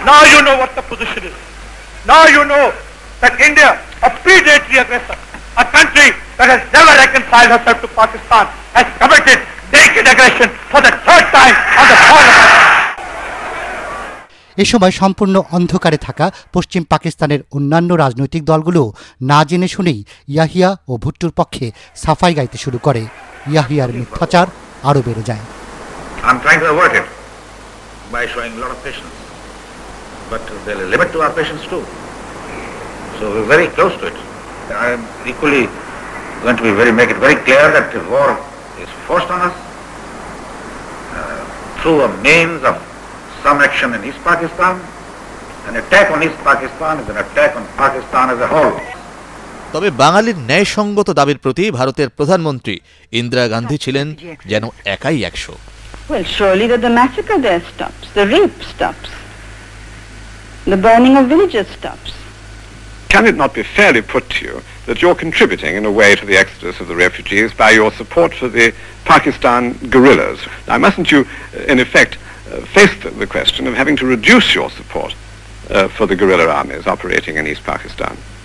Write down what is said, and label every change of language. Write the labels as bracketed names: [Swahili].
[English] Now you know what the position is. Now you know that India, a predatory aggressor, a country that has never reconciled herself to Pakistan, has committed naked aggression for the third time on the soil of Pakistan. [Bangla] এ সময় সম্পূর্ণ অন্ধকারে থাকা পশ্চিম পাকিস্তানের অন্যান্য রাজনৈতিক দলগুলো না জেনে শুনেই ইয়াহিয়া ও ভুট্টোর পক্ষে সাফাই গাইতে শুরু করে। ইয়াহিয়ার মিথ্যাচার আরো বেড়ে যায়। [English] I'm trying to avert it by showing a lot of patience, but there's a limit to our patience too. So we're very close to it. I am equally going to make it very clear that the war is forced on us through a means of some action in East Pakistan. An attack on East Pakistan is an attack on Pakistan as a whole. [Bangla] তবে বাঙালির ন্যায়সঙ্গত দাবির প্রতি ভারতের প্রধানমন্ত্রী ইন্দিরা গান্ধী ছিলেন যেন একাই 100। [English] Well, surely that the massacre there stops, the rape stops, the burning of villages stops. Can it not be fairly put to you that you're contributing in a way to the exodus of the refugees by your support for the Pakistan guerrillas? Now, mustn't you, in effect, face the question of having to reduce your support for the guerrilla armies operating in East Pakistan?